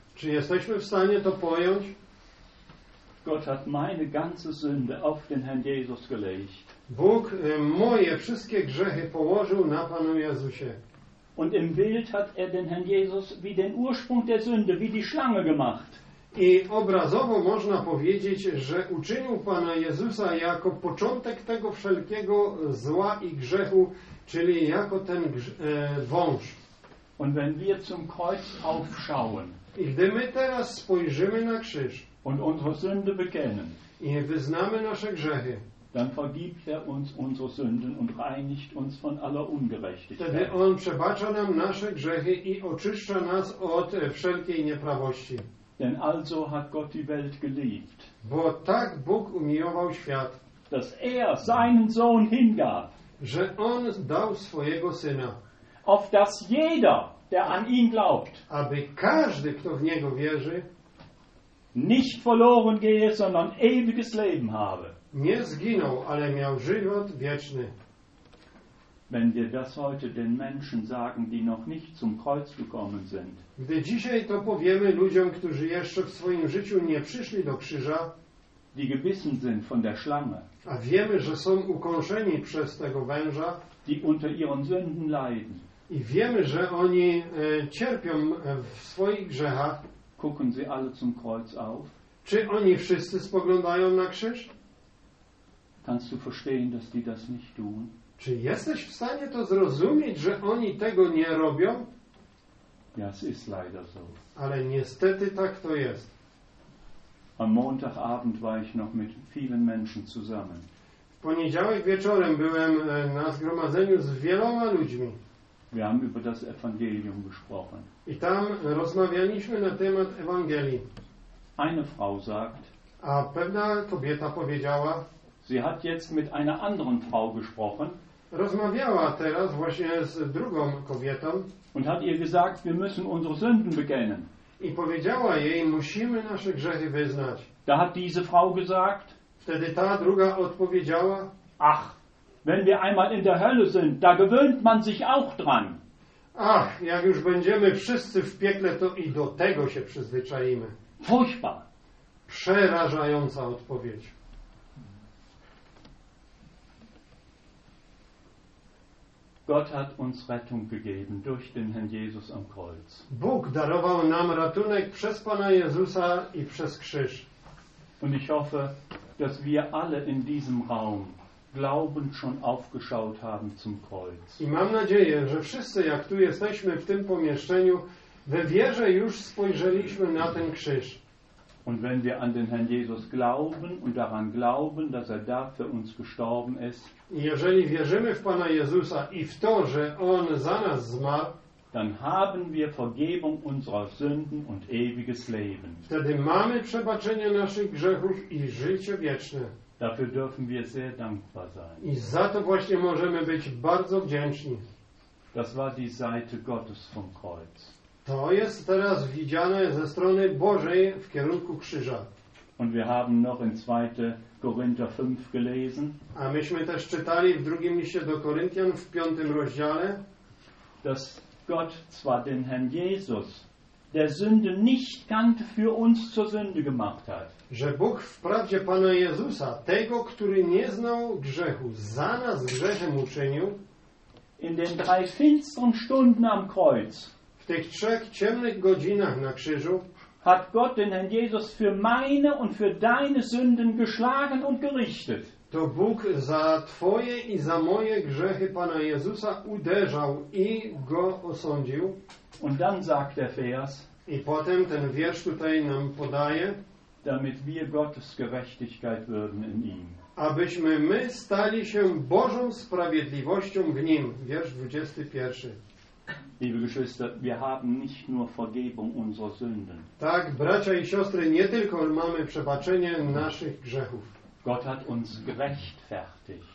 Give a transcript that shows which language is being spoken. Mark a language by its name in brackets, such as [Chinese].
[Polish] Czy jesteśmy w stanie to pojąć? [German] Gott hat meine ganze Sünde auf den Herrn Jesus gelegt. [Polish] Bóg moje wszystkie grzechy położył na Panu Jezusie. [German] Und im Bild hat den Herrn Jesus wie den Ursprung der Sünde, wie die Schlange gemacht. [Polish] I obrazowo można powiedzieć, że uczynił Pana Jezusa jako początek tego wszelkiego zła i grzechu, czyli jako ten wąż. [German] Und wenn wir zum Kreuz aufschauen, [Polish] i gdy my teraz spojrzymy na krzyż [German] und unsere Sünde bekennen, [Polish] i wyznamy nasze grzechy, [German] dann vergibt er uns unsere Sünden und reinigt uns von aller Ungerechtigkeit. [Polish] Wtedy on przebacza nam nasze grzechy i oczyszcza nas od wszelkiej nieprawości. [German] Denn also hat Gott die Welt geliebt. [Polish] Bo tak Bóg umiłował świat, [German] dass er seinen Sohn hingab, [Polish] że on dał swojego syna, [German] auf dass jeder, der an ihn glaubt, [Polish] aby każdy, kto w niego wierzy, [German] nicht verloren gehe, sondern ewiges Leben habe. [Polish] Nie zginął, ale miał żywot wieczny. [German] Wenn wir das heute den Menschen sagen, die noch nicht zum Kreuz gekommen sind, [Polish] gdy dzisiaj to powiemy ludziom, którzy jeszcze w swoim życiu nie przyszli do krzyża, [German] die gebissen sind von der Schlange, [Polish] a wiemy, że są ukąszeni przez tego węża, [German] die unter ihren Sünden leiden, [Polish] i wiemy, że oni cierpią w swoich grzechach, [German] gucken sie alle zum Kreuz auf? [Polish] Czy oni wszyscy spoglądają na krzyż? [German] Kannst du verstehen, dass die das nicht tun? [Polish] Czy jesteś w stanie to zrozumieć, że oni tego nie robią? [German] Ja, es ist leider so. [Polish] Ale niestety tak to jest. [German] Am Montagabend war ich noch mit vielen Menschen zusammen. [Polish] W poniedziałek wieczorem byłem na zgromadzeniu z wieloma ludźmi. [German] Wir haben über das Evangelium gesprochen. [Polish] I tam rozmawialiśmy na temat Ewangelii. [German] Eine Frau sagt, [Polish] a pewna kobieta powiedziała, [German] sie hat jetzt mit einer anderen Frau gesprochen. [Polish] Rozmawiała teraz właśnie z drugą kobietą. [German] Und hat ihr gesagt, wir müssen unsere Sünden bekennen. [Polish] I powiedziała jej, musimy nasze grzechy wyznać. [German] Da hat diese Frau gesagt, [Polish] wtedy ta druga odpowiedziała, [German] ach, wenn wir einmal in der Hölle sind, da gewöhnt man sich auch dran. [Polish] Ach, jak już będziemy wszyscy w piekle, to i do tego się przyzwyczajimy. [German] Furchtbar. [Polish] Przerażająca odpowiedź. [German] Gott hat uns Rettung gegeben durch den Herrn Jesus am Kreuz. [Polish] Bóg darował nam ratunek przez Pana Jezusa i przez krzyż. [German] Und ich hoffe, dass wir alle in diesem Raum Glauben schon aufgeschaut haben zum Kreuz. [Polish] I mam nadzieję, że wszyscy, jak tu jesteśmy w tym pomieszczeniu, we wierze już spojrzeliśmy na ten krzyż. [German] Und wenn wir an den Herrn Jesus glauben und daran glauben, dass er da für uns gestorben ist, [Polish] jeżeli wierzymy w Pana Jezusa i w to, że on za nas zmarł, [German] dann haben wir Vergebung unserer Sünden und ewiges Leben. [Polish] Wtedy mamy przebaczenie naszych grzechów i życie wieczne. [German] Dafür dürfen wir sehr dankbar sein. [Polish] I za to właśnie możemy być bardzo wdzięczni. [German] Das war die Seite Gottes vom Kreuz. [Polish] To jest teraz widziane ze strony Bożej w kierunku krzyża. [German] Und wir haben noch in 2. Korinther 5 gelesen. [Polish] A myśmy też czytali w drugim liście do Koryntian w 5. rozdziale, [German] dass Gott zwar den Herrn Jesus, der Sünde nicht kannte, für uns zur Sünde gemacht hat. [Polish] Że Bóg wprawdzie Pana Jezusa, tego, który nie znał grzechu, za nas grzechem uczynił, [German] in den drei finsteren Stunden am Kreuz, [Polish] w tych trzech ciemnych godzinach na krzyżu, [German] hat Gott den Herrn Jesus für meine und für deine Sünden geschlagen und gerichtet. [Polish] to Bóg za twoje i za moje grzechy Pana Jezusa uderzał i go osądził. [German] Und dann sagt der Vers, [Polish] i potem ten wiersz tutaj nam podaje, [German] damit wir Gottes Gerechtigkeit würden in ihm. [Polish] Abyśmy my stali się Bożą sprawiedliwością w nim. Wiersz 21. [German] Liebe Geschwister, wir haben nicht nur Vergebung unserer Sünden. [Polish] Tak, bracia i siostry, nie tylko mamy przebaczenie naszych grzechów. [German] Gott hat uns gerechtfertigt.